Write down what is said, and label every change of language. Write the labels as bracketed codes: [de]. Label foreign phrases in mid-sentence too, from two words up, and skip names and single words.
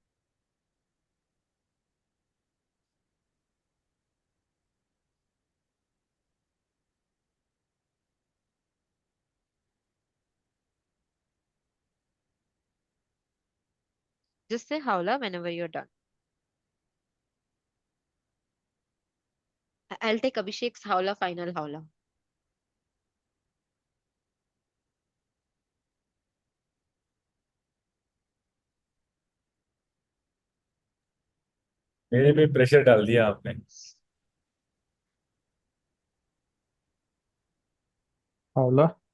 [en] Just say howla whenever you're done. I'll take Abhishek's howla, final howla. [hi] मेरे पे प्रेशर डाल दिया आपने। [en] Howla.